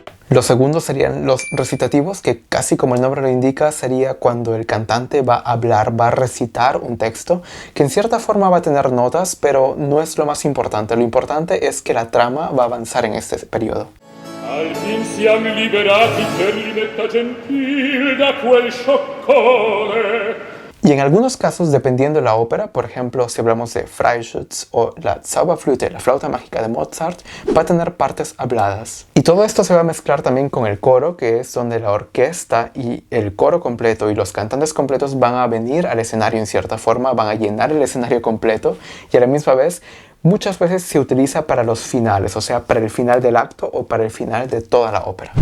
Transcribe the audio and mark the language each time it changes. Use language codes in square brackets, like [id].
[es] Los segundos serían los recitativos, que casi como el nombre lo indica, sería cuando el cantante va a hablar, va a recitar un texto, que en cierta forma va a tener notas, pero no es lo más importante. Lo importante es que la trama va a avanzar en este periodo. [it] Al fin siamo liberati per libertà gentil da quel scioccone. [es] Y en algunos casos, dependiendo de la ópera, por ejemplo, si hablamos de Freischütz o la Zauberflöte, la flauta mágica de Mozart, va a tener partes habladas. Y todo esto se va a mezclar también con el coro, que es donde la orquesta y el coro completo y los cantantes completos van a venir al escenario en cierta forma, van a llenar el escenario completo y a la misma vez muchas veces se utiliza para los finales, o sea, para el final del acto o para el final de toda la ópera.